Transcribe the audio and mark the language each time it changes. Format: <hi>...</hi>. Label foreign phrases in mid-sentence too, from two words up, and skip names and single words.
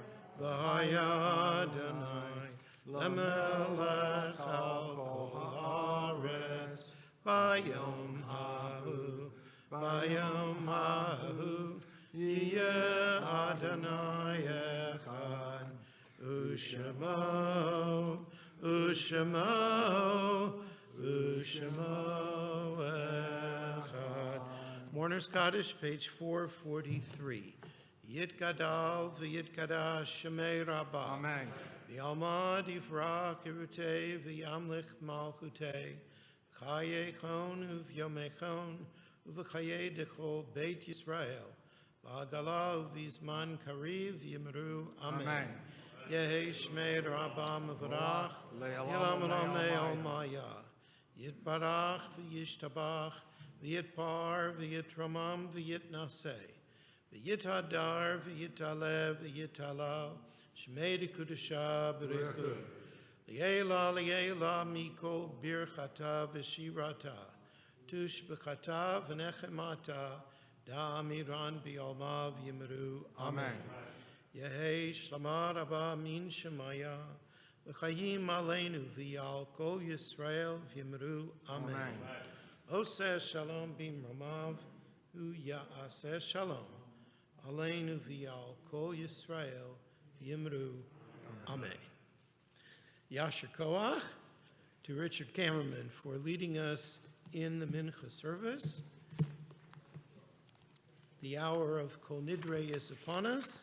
<he>והיה ה' למלך על כל הארץ ביום ההוא יהיה ה' אחד ושמו אחד.</he> <en>Mourner's Kaddish, page 443.</en> <arc>יתגדל ויתקדש שמה רבא. Amen. בעלמא די ברא כרעותה וימליך מלכותה. בחייכון וביומיכון ובחיי דכל בית ישראל. בעגלא ובזמן קריב ואמרו. Amen. יהא שמה רבא מברך. לעלם ולעלמי עלמיא. יתברך וישתבח. ויתפאר ויתרומם ויתנשא. ויתהדר, ויתעלה, ויתהלל, שמה דקדשא בריך הוא. לעלא, מכל, ברכתא, ושירתא, תשבחתא, ונחמתא, דאמירן בעלמא ואמרו. Amen. יהא שלמא רבא מן שמיא, וחיים עלינו ועל כל ישראל ואמרו. Amen.</arc> <he>עשה שלום במרומיו, הוא יעשה שלום. עלינו ועל כל ישראל ואמרו. Amen. יישר כוח</he> <en>to Richard Cameraman for leading us in the Mincha service. The hour of Kol Nidre is upon us.</en>